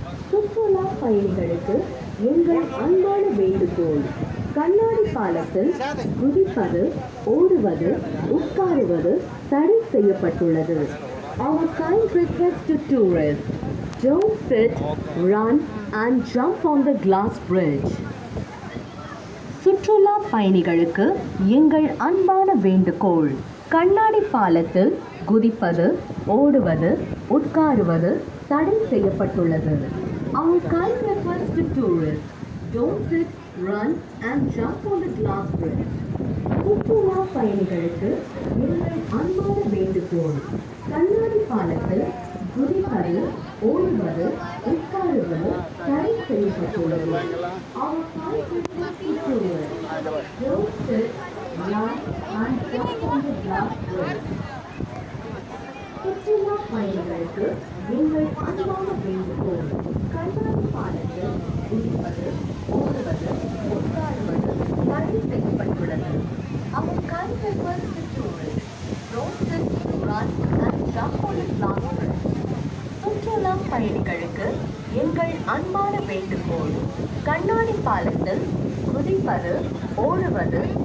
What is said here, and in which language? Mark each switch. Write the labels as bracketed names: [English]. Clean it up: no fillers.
[Tamil] சுற்றுலா பயணிகளுக்கு எங்கள் அன்பான வேண்டுகோள். கண்ணாடி பாலத்தில் குதிப்பது, ஓடுவது, உட்காருவது தடை செய்யப்பட்டுள்ளது. [English] Our kind request to tourists: don't sit, run and jump on the glass bridge. [Tamil] சுற்றுலா பயணிகளுக்கு எங்கள் அன்பான வேண்டுகோள். கண்ணாடி பாலத்தில் குதிப்பது, ஓடுவது, உட்காருவது தடை செய்யப்பட்டுள்ளது. [English] Our kind request to tourists: don't sit, run and jump on the glass bridge. [Tamil] சுற்றுலா பயணிகளுக்கு எங்கள் அன்பான வேண்டுகோள். கண்ணாடி பாலத்தில் குதிப்பது, ஓடுவது, உட்காருவது தடை செய்யப்பட்டுள்ளது. [English] Our kind request to tourists: don't sit, run and jump on the glass bridge. [Tamil] சுற்றுலா பயணிகளுக்கு எங்கள் அன்பான வேண்டுகோள். கண்ணாடி பாலத்தில் குதிப்பது, ஓடுவது, உட்காருவது தடை செய்யப்பட்டுள்ளது. [English] Our kind request to tourists: don't sit, run and jump on the glass bridge. [Tamil] சுற்றுலா பயணிகளுக்கு எங்கள் அன்பான வேண்டுகோள். கண்ணாடி பாலத்தில் குதிப்பது, ஓடுவது,